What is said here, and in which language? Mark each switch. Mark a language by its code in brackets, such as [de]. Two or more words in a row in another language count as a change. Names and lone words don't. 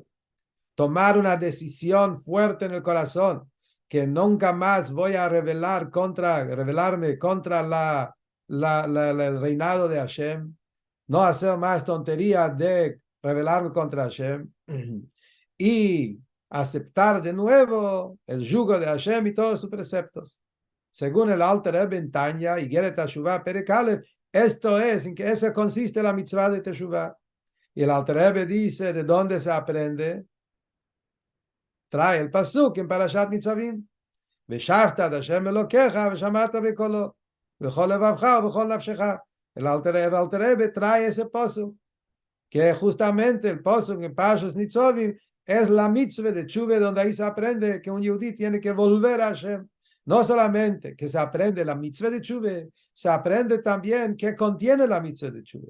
[es] Tomar una decisión fuerte en el corazón, que nunca más voy a rebelarme contra el reinado de Hashem, no hacer más tonterías de rebelarme contra Hashem, y aceptar de nuevo el yugo de Hashem y todos sus preceptos. Según el Alter Rebbe en Tanya y Geret Teshuvah [he] פרק א, [es] esto es, en que eso consiste la mitzvah de Teshuvah. Y el Alter Rebbe dice, ¿de dónde se aprende? Trae el pasuk en Parashat Nitzavim. [he] ושבת עד השם אלוקיך ושמעת בקולו בכל לבבך ובכל נפשך. [es] El Alter Rebbe trae ese pasuk, que justamente el pasuk en Parashat Nitzavim es la mitzvah de Tshuva, donde ahí se aprende que un yehudí tiene que volver a Hashem. No solamente que se aprende la mitzvah de Tshuva, se aprende también que contiene la mitzvah de Tshuva.